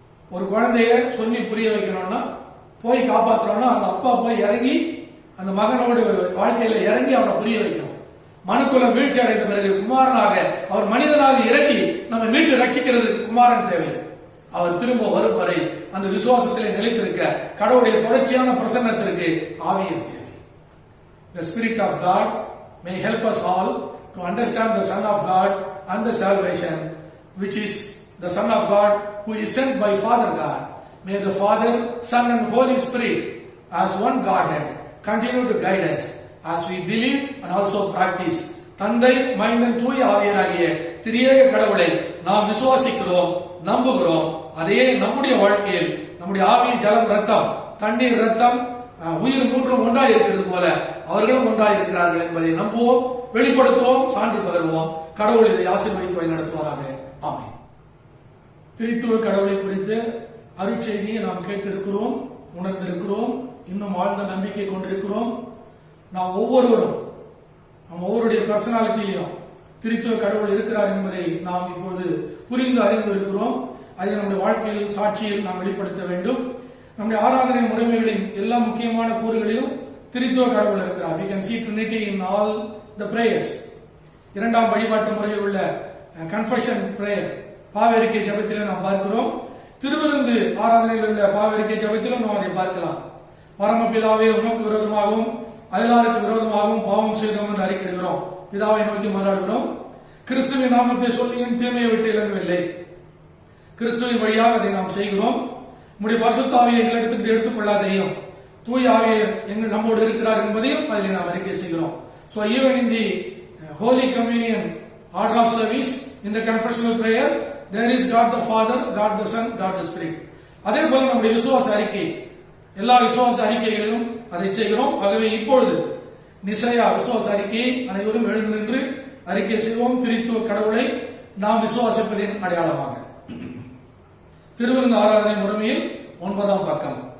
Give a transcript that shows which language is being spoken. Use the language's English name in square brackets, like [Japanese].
[Tamil] ஒரு குழந்தைய சொல்லி புரிய வைக்கணும்னா, போய் காப்பாற்றணும்னா, அந்த அப்பா போய் இறங்கி அந்த மகனோட வாழ்க்கையில இறங்கி அவனை புரிய வைக்கணும். மனுக்குல வீழ்ச்சி அடைந்த பிறகு குமாரனாக, அவர் மனிதனாக இறங்கி நம்ம மீட்டு ரட்சிக்கிறதுக்கு குமாரன் தேவை. அவர் திரும்ப வரும் வரை அந்த விசுவாசத்திலே நிலைத்திருக்க கடவுளுடைய தொடர்ச்சியான பிரசன்னத்திற்கு ஆவியின் தேவை. [English] The Spirit of God may help us all to understand the Son of God and the salvation, which is the Son of God who is sent by Father God. May the Father, Son and Holy Spirit as one Godhead continue to guide us as we believe and also practice. [Tamil] தந்தை, மைந்தன், தூய ஆவியராகிய திரியேக கடவுளை நாம் விசுவாசிக்கிறோம், நம்புகிறோம். அதே நம்முடைய வாழ்க்கையில் நம்முடைய ஆவி, ஜலம், ரத்தம், தண்ணீர், ரத்தம், உயிர் மூன்றும் ஒன்றாய் இருக்கிறது போல அவர்களும் ஒன்றாய் இருக்கிறார்கள் என்பதை நம்புவோம், வெளிப்படுத்துவோம், சான்று பகருவோம். கடவுள் இதை ஆசீர்வதித்து வழி நடத்துவாராக. ஆமென். திரித்துவ கடவுளை குறித்து அருட்செய்தியை நாம் கேட்டிருக்கிறோம், உணர்ந்திருக்கிறோம், இன்னும் ஆழ்ந்த நம்பிக்கை கொண்டிருக்கிறோம். நாம் ஒவ்வொருவரும் நம் ஒவ்வொருடைய பர்சனாலிட்டியிலும் திரித்துவ கடவுள் இருக்கிறார் என்பதை நாம் இப்போது புரிந்து அறிந்திருக்கிறோம். அதை நம்முடைய வாழ்க்கையில், சாட்சியில் நாம் வெளிப்படுத்த வேண்டும். நம்முடைய ஆராதனை முறைமைகளின் எல்லா முக்கியமான கூறுகளிலும் திரித்துவ கடவுள் இருக்கிறார். [English] We can see Trinity in all the prayers. [Tamil] இரண்டாம் வழிபாட்டு முறையில் உள்ள கன்ஃபெஷன் பிரேயர், பாவெரிக்கை ஜெபத்திலும் நாம் பார்க்கிறோம். திருவிருந்து ஆராதனையில் உள்ள பாவெரிக்கை ஜெபத்திலும் நாம் அதை பார்க்கலாம். பரமபிதாவே, உமக்கு விரோதமாகவும் அயலாருக்கு விரோதமாகவும் பாவம் செய்தோம் என்று அறிக்கையிடுகிறோம். பிதாவை நோக்கி மன்றாடுகிறோம். கிறிஸ்துவின் நாமத்தை சொல்லியும் தீமையை விட்டு இழங்கவில்லை. கிறிஸ்துவின் வழியாக அதை நாம் செய்கிறோம். நம்முடைய பரிசுத்த ஆவியை எங்களிடத்திற்கு எடுத்துக்கொள்ளாதையும் தூய ஆவியை எங்கள் நம்மோடு இருக்கிறார் என்பதையும் அதில் நாம் அறிக்கை செய்கிறோம். [English] So even in the Holy Communion order of service, in the confessional prayer, there is God the Father, God the Son, God the Spirit. [Tamil] அதே போல நம்முடைய விசுவாச அறிக்கை, எல்லா விசுவாச அறிக்கைகளிலும் அதை செய்கிறோம். ஆகவே இப்பொழுது நிசையா விசுவாச அறிக்கையை அனைவரும் எழுந்து நின்று அறிக்கை செய்வோம். திரித்துவ கடவுளை நாம் விசுவாசிப்பதின் அடையாளமாக திருவிருந்து ஆராதனை முறைமையில் 9ஆம் பக்கம்.